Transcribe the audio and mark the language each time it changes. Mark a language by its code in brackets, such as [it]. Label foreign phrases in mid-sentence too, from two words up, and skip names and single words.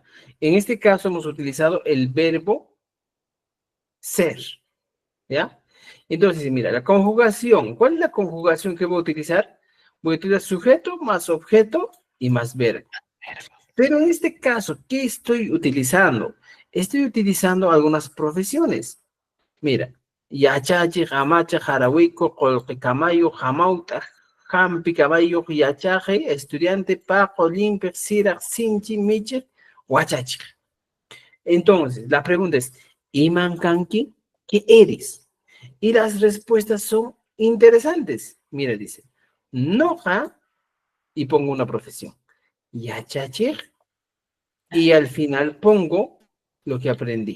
[es] En este caso hemos utilizado el verbo ser, ¿ya? Entonces dice, mira, la conjugación. ¿Cuál es la conjugación que voy a utilizar? Voy a utilizar sujeto más objeto y más verbo. Pero en este caso, ¿qué estoy utilizando? Estoy utilizando algunas profesiones. Mira, [qu] yachachi, jamacha, jarahuico, colquecamayo, jamauta, jampi, caballo, yachaje, estudiante, paco, limpe, sira, sinchi, miche, huachachi. Entonces, la pregunta es, ¿imankanki? [es] ¿Qué eres? Y las respuestas son interesantes. Mira, dice, noja, y pongo una profesión. Yachachir, y al final pongo lo que aprendí.